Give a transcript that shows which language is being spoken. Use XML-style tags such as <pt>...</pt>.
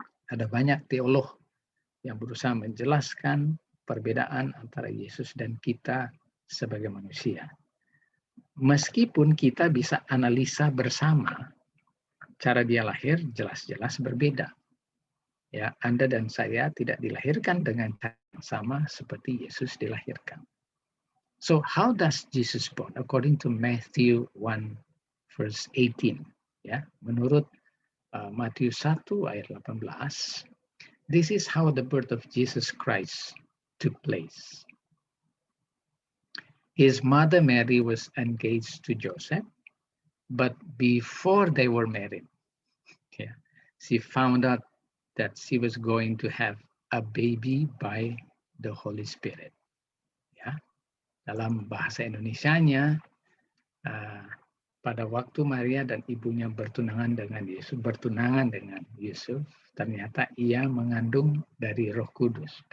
<id>Ada banyak teolog yang berusaha menjelaskan perbedaan antara Yesus dan kita sebagai manusia. Meskipun kita bisa analisa bersama, cara dia lahir jelas-jelas berbeda. Ya, Anda dan saya tidak dilahirkan dengan cara yang sama seperti Yesus dilahirkan.</id> <en>So how does Jesus born? According to Matthew 1 verse 18.</en> <id>Ya, menurut Matius 1 ayat 18,</id> <en>this is how the birth of Jesus Christ took place. His mother Mary was engaged to Joseph, but before they were married, yeah, she found out that she was going to have a baby by the Holy Spirit.</en> <id>Ya, dalam bahasa Indonesianya, pada waktu Maria dan ibunya bertunangan dengan Yusuf, ternyata ia mengandung dari Roh Kudus.</id>